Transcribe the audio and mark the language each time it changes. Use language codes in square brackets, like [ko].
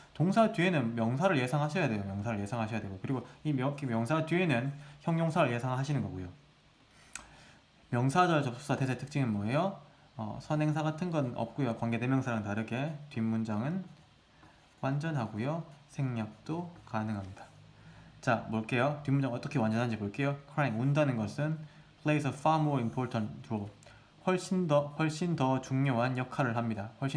[ko] 동사 뒤에는 명사를 예상하셔야 돼요. 그리고 이 명사 뒤에는 형용사를 예상하시는 거고요. 명사절 접속사 대세 특징은 뭐예요? 선행사 같은 건 없고요. 관계대명사랑 다르게 뒷문장은 완전하고요. 생략도 가능합니다. 자, 볼게요. 뒷문장 어떻게 완전한지 볼게요. [en] Crying, [ko] 운다는 것은 [en] plays a far more important role. [ko] 훨씬 더 중요한 역할을 합니다.